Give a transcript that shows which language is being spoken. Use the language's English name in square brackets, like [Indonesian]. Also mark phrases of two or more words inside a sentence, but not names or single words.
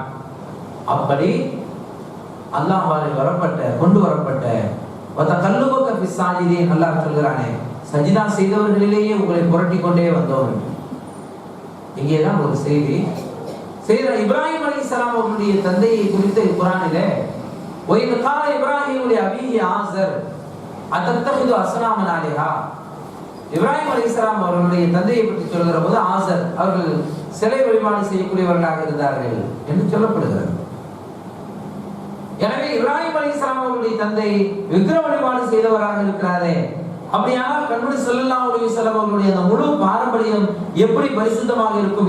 [Tamil] அப்படி அல்லாஹ்வால் கொண்டு வரப்பட்ட [Arabic] وتقلبك في الساجدين, [Tamil] அல்லாஹ் சொல்கிறானே, சஜிதா செய்தவர்களிலேயே உங்களை புரட்டி கொண்டே வந்தோம். இங்கேதான் ஒரு செய்தி. இப்ராஹிம் அலைஹிஸ்ஸலாம் அவர்களுடைய தந்தையை குறித்து குர்ஆனிலே [Arabic] وَإِذْ قَالَ إِبْرَاهِيمُ لِأَبِيهِ آزَرَ أَتَتَّخِذُ أَصْنَامًا آلِهَةً, [Tamil] இப்ராஹிம் அலைஹிஸ்ஸலாம் அவர்களுடைய தந்தையை பற்றி சொல்கிற போது ஆசர் அவர்கள் சிலை வழிபாடு செய்யக்கூடியவர்களாக இருந்தார்கள் என்று சொல்லப்படுகிறது. எனவே இப்ராஹிம் அலைஹிஸ்ஸலாம் அவர்களுடைய தந்தை விக்கிர வழிபாடு செய்தவராக இருக்கிறாரே, அப்படியானால் கண்மணி [Arabic] صلى الله عليه وسلم [Tamil] அவர்களுடைய அந்த முழு பாரம்பரியம் எப்படி பரிசுத்தமாக இருக்கும்?